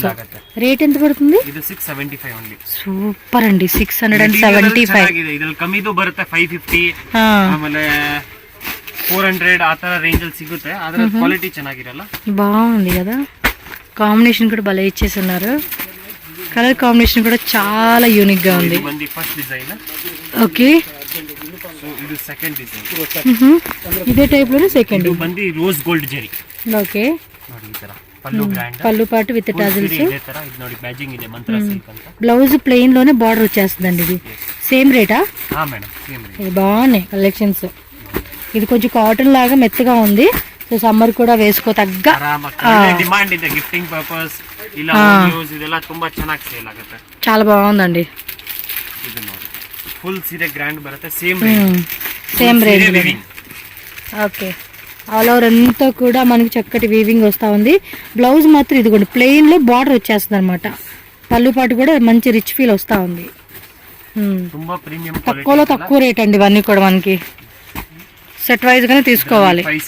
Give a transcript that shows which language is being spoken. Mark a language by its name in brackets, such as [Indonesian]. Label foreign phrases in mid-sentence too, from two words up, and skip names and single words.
[Telugu] రేట్ ఎంత పడుతుంది? [Kannada] ಇದು 675 ఓన్లీ. [Telugu] సూపర్ అండి. 675. [Kannada] ಇದ್ರಲ್ಲಿ ಕಮ್ಮಿದು ಬರುತ್ತೆ 550, ಆಮೇಲೆ 400 ಆ ತರ ರೇಂಜ್ ಅಲ್ಲಿ ಸಿಗುತ್ತೆ. ಆದ್ರೆ ಕ್ವಾಲಿಟಿ ಚೆನ್ನಾಗಿರಲ್ಲ. [Telugu] బాగుంది కదా. కాంబినేషన్ కూడా భలే ఇచ్చేస్తున్నారు. [English] colour combination [Telugu] కూడా చాలా యూనిక్ గా ఉంది. ఇది [English] first design. [Telugu] ఓకే. ఇది [English] second design. [Telugu] ఇదే టైప్ లోనే సెకండ్. [Kannada] ఇది ಬಂದು [English] rose gold [Kannada] జరీ. [Telugu] ఓకే. [Kannada] ನೋಡಿ ಈ ತರ పళ్ళు గ్రాండ్, [Telugu] పళ్ళు పాటు [English] with tassels. [Kannada] ఇదే ತರ ఇది ನೋಡಿ మ్యాచింగ్ ಇದೆ మంత్రా సిల్క్ ಅಂತ. [Telugu] బ్లౌజ్ ప్లెయిన్ లోనే బార్డర్ వచ్చేస్తుందండి. ఇది సేమ్ రేటా? హా మేడం, [English] same rate. [Telugu] ఇది బాగున్నాయి కలెక్షన్స్. ఇది కొంచెం కాటన్ లాగా మెత్తగా ఉంది. సో సమ్మర్ కూడా వేసుకో తగ్గ [Kannada] డిమాండ్ ಇದೆ. [English] gifting purpose [Kannada] ಇಲ್ಲ యూస్ ಇದೆಲ್ಲ ತುಂಬಾ ಚೆನ್ನಾಗಿ ಸೇಲ್ ಆಗುತ್ತೆ. [Telugu] చాలా బాగుందండి. [Kannada] ಇದು ನೋಡಿ ಫುಲ್ ಸೀರೆ ಗ್ರಾಂಡ್ ಬರುತ್ತೆ. [English] same range. same range. okay. all over [Telugu] అంతా కూడా మనకి చక్కటి వీవింగ్ వస్తూ ఉంది. బ్లౌజ్ మాత్రం ఇదిగోండి ప్లెయిన్లో బార్డర్ వచ్చేస్తుంది అనమాట. పళ్ళు పాటు కూడా మంచి [English] rich feel [Telugu] వస్తూ ఉంది. తక్కువలో తక్కువ రేట్ అండి. ఇవన్నీ కూడా మనకి సెట్ వైజ్గానే తీసుకోవాలి.